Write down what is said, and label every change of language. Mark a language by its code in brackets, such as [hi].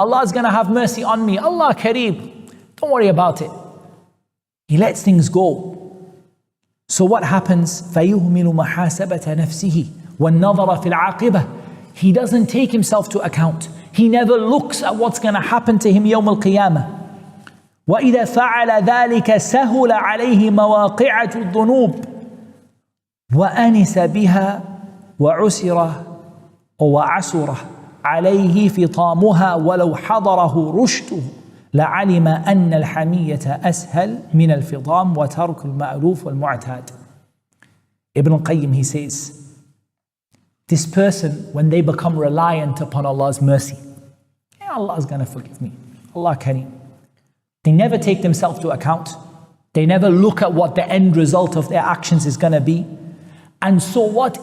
[en] Allah is going to have mercy on me. Allah Kareem, don't worry about it. He lets things go. So what happens? [ar] فَيُهْمِلُ مَحَاسَبَةَ نَفْسِهِ وَالنَّظَرَ فِي الْعَاقِبَةِ. [en] He doesn't take himself to account. He never looks at what's going to happen to him [ar] يوم القيامة. وَإِذَا فَعَلَ ذَلِكَ سَهُلَ عَلَيْهِ مَوَاقِعَةُ الذُّنُوبِ وَأَنِسَ بِهَا وَعُسِرَ وعسر عليه فطامها ولو حضره رشده لعلم أن الحمية أسهل من الفطام وترك المألوف والمعتاد. [en] Ibn al-Qayyim, he says, this person, when they become reliant upon Allah's mercy, Allah is going to forgive me. Allah Kareem. They never take themselves to account. They never look at what the end result of their actions is going to be. And so what?